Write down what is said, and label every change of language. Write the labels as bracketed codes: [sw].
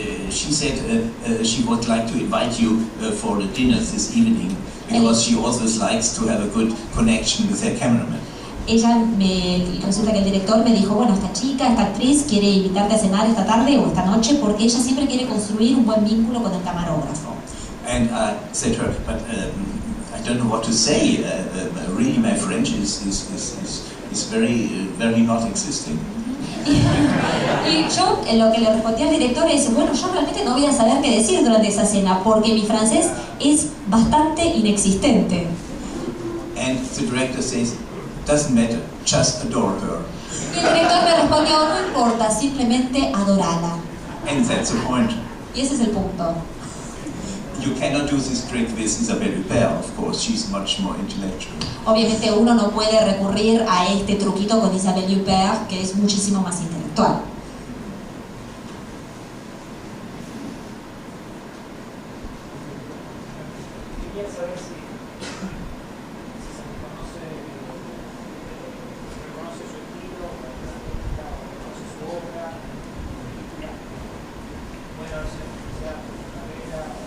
[en] She said she would like to invite you for the dinner this evening, because she always likes to have a good connection with her cameraman. [es] Resulta que el director me dijo, bueno, esta chica, esta actriz quiere invitarte a cenar esta tarde o esta noche porque ella siempre quiere construir un buen vínculo con el camarógrafo. [en] And I said to her, but I don't know what to say. Really, my French is very not existing. [es] Y yo lo que le respondí al director es, bueno, yo realmente no voy a saber qué decir durante esa cena porque mi francés es bastante inexistente. [en] And the director says, doesn't matter, just adore her. [es] Y el director me respondió, no importa, simplemente adorala. [en] And that's the point. [es] Y ese es el punto. [en] You cannot do this trick with Isabelle Huppert, of course, she's much more intellectual. [es] Obviamente uno no puede recurrir a este truquito con Isabelle Huppert, que es muchísimo más intelectual. Quería saber si se reconoce su estilo, reconoce su obra, puede darse carrera.